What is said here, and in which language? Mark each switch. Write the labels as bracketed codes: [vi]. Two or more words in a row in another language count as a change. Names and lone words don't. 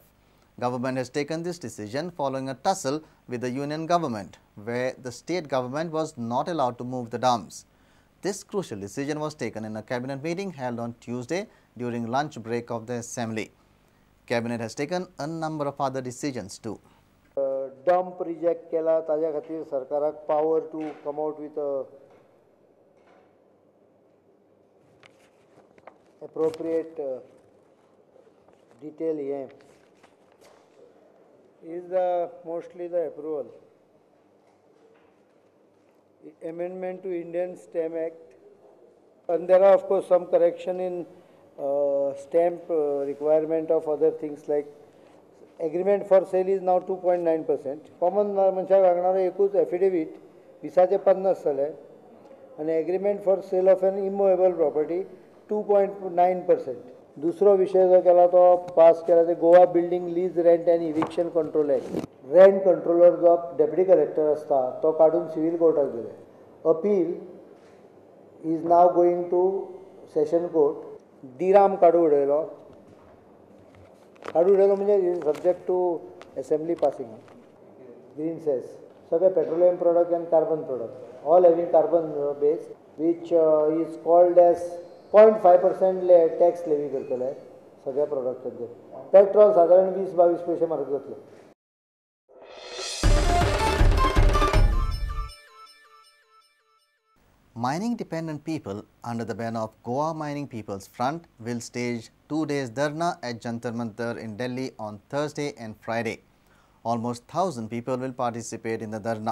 [en] Government has taken this decision following a tussle with the union government, where the state government was not allowed to move the dumps. This crucial decision was taken in a cabinet meeting held on Tuesday during lunch break of the assembly. Cabinet has taken a number of other decisions too. Dump reject [kok] केला ताज्या खातीर सरकाराक [en] power to come out with a appropriate detail here is mostly the approval. Amendment to Indian Stamp Act, and there are of course some correction in stamp requirement of other things like agreement for sale is now 2.9%. Common [kok] मनशाक लागणारो एकूच [en] affidavit 2050 [kok] जाले आणि [en] agreement for sale of an immovable property 2.9%. [kok] दुसरो विषय जो केला तो पास केला ते गोवा बिल्डिंग लीज रेंट एंड इविक्शन कंट्रोल एक्ट. [en] rent controller [kok] जो [en] deputy collector [kok] असता तो काढून सिव्हिल कोर्टाक दिले. [en] appeal is now going to session court. [kok] दिराम काढून उडयलो. [en] म्हणजे subject to assembly passing. green cess सगळे petroleum product and carbon product all having carbon base which is called as 0.5% tax levy [kok] करतले सगळ्या प्रोडक्टांचेर. पेट्रोल साधारण 20-22 पैसे म्हारग जातले. [en] Mining dependent people under the banner of Goa Mining People's Front will stage 2 days dharna at Jantar Mantar in Delhi on Thursday and Friday. Almost 1,000 people will participate in the dharna.